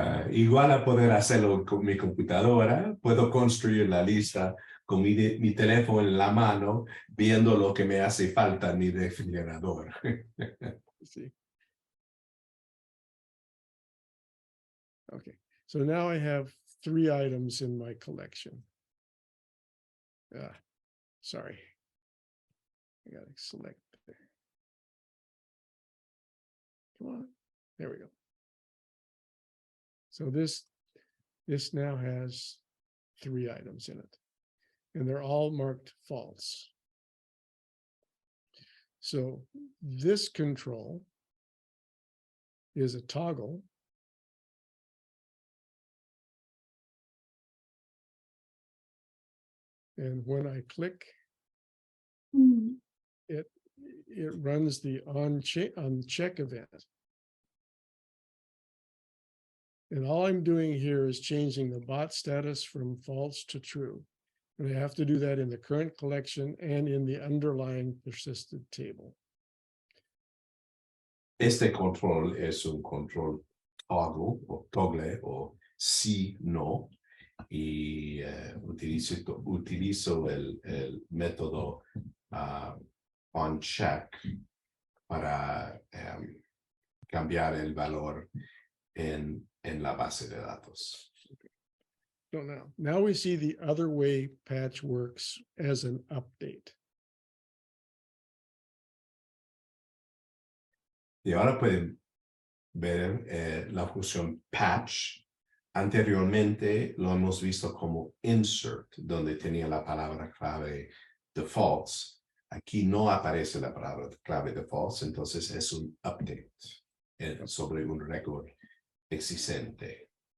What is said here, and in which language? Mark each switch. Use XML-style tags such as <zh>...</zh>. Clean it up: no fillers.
<es>Igual a poder hacerlo con mi computadora, puedo construir la lista con mi teléfono en la mano, viendo lo que me hace falta en mi refrigerador.</es> <en>See. Okay, so now I have 3 items in my collection. Sorry. I gotta select there. Come on. There we go. So this now has 3 items in it, and they're all marked false. So this control is a toggle. And when I click, it runs the uncheck event. And all I'm doing here is changing the bot status from false to true. And I have to do that in the current collection and in the underlying persisted table.</en> <es>Este control es un control toggle o sino, y utilizo el método onCheck para cambiar el valor en la base de datos.</es> <en>So now we see the other way patch works as an update.</en> <es>Y ahora pueden ver la función patch. Anteriormente lo hemos visto como insert, donde tenía la palabra clave defaults. Aquí no aparece la palabra clave defaults, entonces es un update sobre un récord existente.</es>